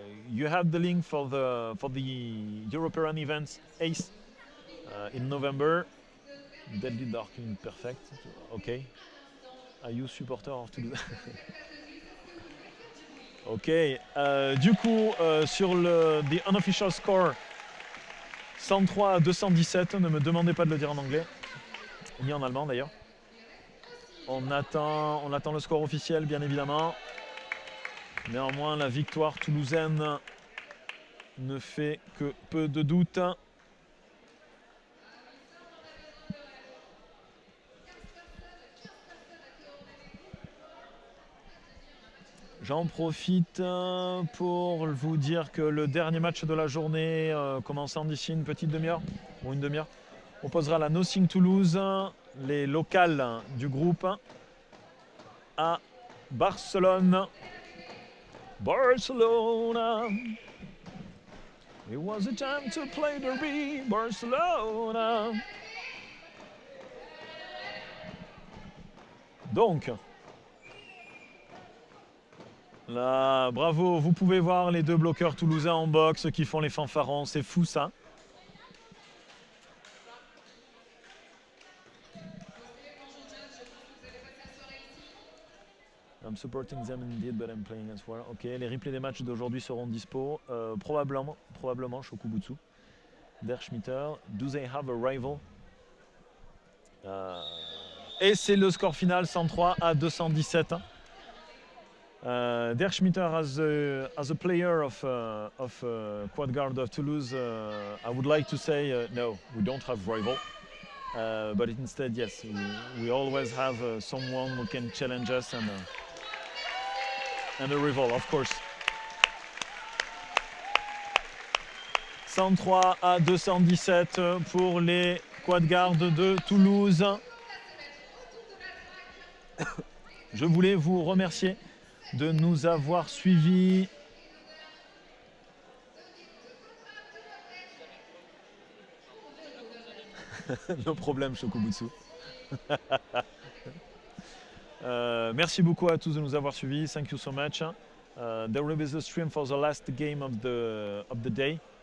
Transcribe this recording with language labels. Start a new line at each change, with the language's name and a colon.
English: You have the link for the European events ACE in November. Deadly Darking, perfect. Okay. Are you supporter of Toulouse? Ok.
French: Du coup, sur le
English: the unofficial score,
French: 103 à 217. Ne me demandez pas de le dire en anglais, ni en allemand d'ailleurs. On attend le score officiel, bien évidemment. Néanmoins, la victoire toulousaine ne fait que peu de doute. J'en profite pour vous dire que le dernier match de la journée, commençant d'ici une petite demi-heure, ou une demi-heure, opposera la Nothing Toulouse, les locales du groupe, à Barcelone.
English: Barcelona. It was a time to play derby, Barcelona.
French: Donc, là, bravo, vous pouvez voir les deux bloqueurs toulousains en boxe qui font les fanfarons, c'est fou ça.
English: I'm supporting them indeed, but I'm playing as well.
French: Ok, les replays des matchs d'aujourd'hui seront dispo. Probablement, Shokubutsu.
English: Der Schmitter, do they have a rival?
French: Et c'est le score final,
English: 103 à 217. Der Schmitter, as a player of Quad Guard of Toulouse, I would like to say no, we don't have rival. But instead, yes, we always have someone who can challenge us and a rival, of course.
French: 103 à 217 pour les Quad Guard de Toulouse. Je voulais vous remercier de nous avoir suivis. No problème, Shokubutsu. Merci beaucoup à tous de nous avoir suivis.
English: Thank you so much. There will be the stream for the last game of the day.